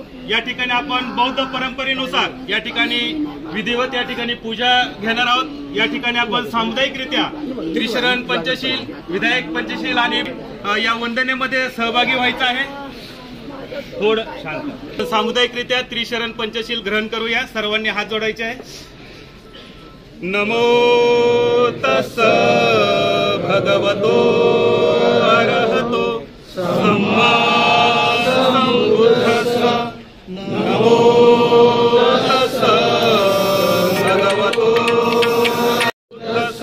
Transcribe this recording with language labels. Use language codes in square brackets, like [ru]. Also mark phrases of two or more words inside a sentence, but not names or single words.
[mr] या ठिकाणी आपण बौद्ध परंपरेनुसार या ठिकाणी विधिवत या ठिकाणी पूजा घेणार आहोत. या ठिकाणी आपण सामुदायिकरित्या त्रिशरण पंचशील, विधायक पंचशील आणि या वंदनेमध्ये सहभागी व्हायचं आहे. थोडं शांत. सामुदायिकरित्या त्रिशरण पंचशील ग्रहण करूया. सर्वांनी हात जोडायचे आहे. [pi] नमो तस् भगवतो अरहतो सम्मा संबुद्धस्स. नमो तस् भगवतो बुद्धस्स.